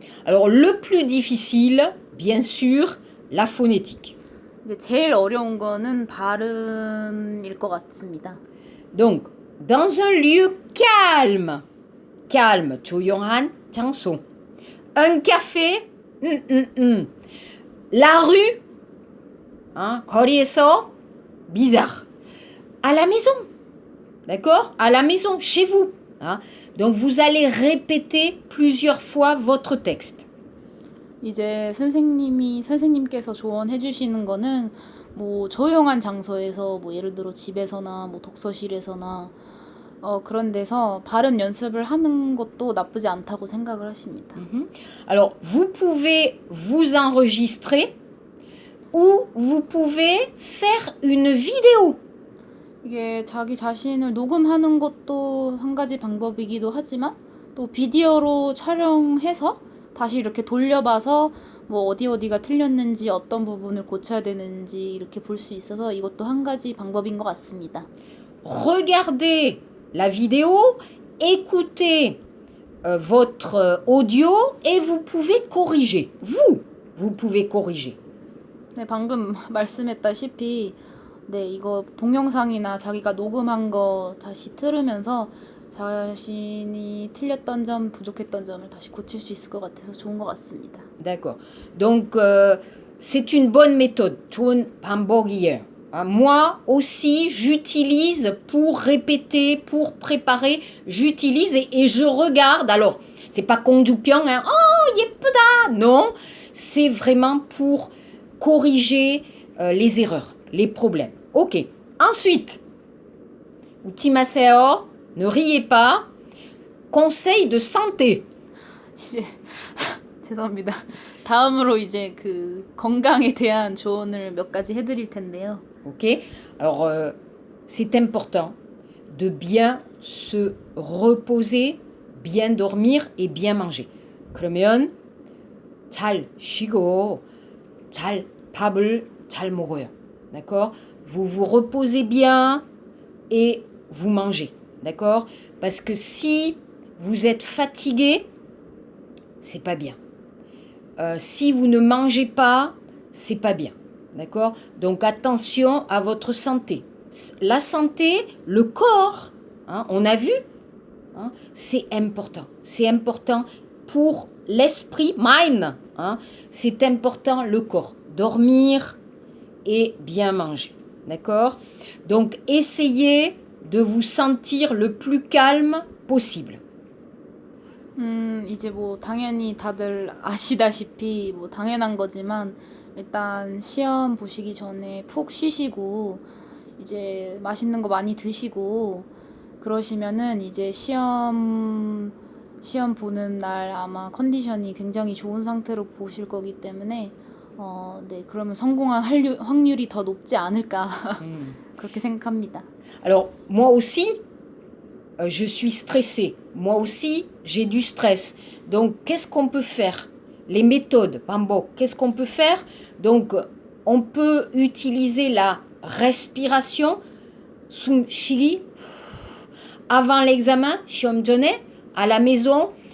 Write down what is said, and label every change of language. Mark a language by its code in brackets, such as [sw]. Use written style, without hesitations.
[fr] Alors, le plus difficile, bien sûr, la phonétique. [ko] 이제 제일 어려운 거는 발음일 것 같습니다. [fr] Donc, dans un lieu calme, [ko] 조용한 장소. [fr] Un café, la rue, hein, [ko] 거리에서, [fr] bizarre. À la maison, d'accord? À la maison, chez vous. Hein? Donc, vous allez répéter plusieurs fois votre texte. [ko] 이제 선생님께서 조언해 주시는 거는 뭐 조용한 장소에서 뭐 예를 들어 집에서나 뭐 독서실에서나 그런 데서 발음 연습을 하는 것도 나쁘지 않다고 생각을 하십니다. [fr] Alors, vous pouvez vous enregistrer ou vous pouvez faire une vidéo. [ko] 이게 자기 자신을 녹음하는 것도 한 가지 방법이기도 하지만 또 비디오로 촬영해서 다시 이렇게 돌려봐서 뭐 어디가 틀렸는지 어떤 부분을 고쳐야 되는지 이렇게 볼 수 있어서 이것도 한 가지 방법인 것 같습니다. [fr] Regardez la vidéo, écoutez votre audio et vous pouvez corriger. Vous pouvez corriger. [ko] 네, 방금 말씀했다시피 네, 이거 동영상이나 자기가 녹음한 거 다시 들으면서 자신이 틀렸던 점, 부족했던 점을 다시 고칠 수 있을 것 같아서 좋은 것 같습니다. [fr] D'accord. Donc, c'est une bonne méthode. [ko] 좋은 방법이에요. [fr] Moi aussi, j'utilise pour répéter, pour préparer, j'utilise et je regarde. Alors, c'est pas 공주병, hein. [ko] Oh, 예쁘다. [fr] Non, c'est vraiment pour corriger les erreurs, les problèmes. Ok. [ko] Ensuite, 웃지 마세요. [fr] Ne riez pas. Conseil de santé. [ko] 이제 죄송합니다. 다음으로 이제 그 건강에 대한 조언을 몇 가지 해드릴 텐데요. [fr] Ok. Alors, c'est important de bien se reposer, bien dormir et bien manger. [ko] 그러면 잘 쉬고 잘 밥을 잘 먹어요. [fr] D'accord? vous vous reposez bien et vous mangez, d'accord? Parce que si vous êtes fatigué, c'est pas bien. Si vous ne mangez pas, c'est pas bien, d'accord? Donc attention à votre santé. La santé, le corps, hein, on a vu, hein, c'est important. C'est important pour l'esprit, mind, hein, c'est important le corps. Dormir et bien manger, d'accord? Donc essayez de vous sentir le plus calme possible. [ko] 이제 뭐 당연히 다들 아시다시피 뭐 당연한 거지만 일단 시험 보시기 전에 푹 쉬시고 이제 맛있는 거 많이 드시고 그러시면은 이제 시험 보는 날 아마 컨디션이 굉장히 좋은 상태로 보실 거기 때문에 네, 그러면 성공할 확률이 더 높지 않을까 그렇게 생각합니다. [fr] Alors moi aussi, je suis stressée. Moi aussi, j'ai du stress. Donc, qu'est-ce qu'on peut faire? Les méthodes, Pambo, qu'est-ce qu'on peut faire? Donc, on peut utiliser la respiration, [ko] sum shigi, [fr] avant l'examen, [ko] shiom jone, [fr] à la maison.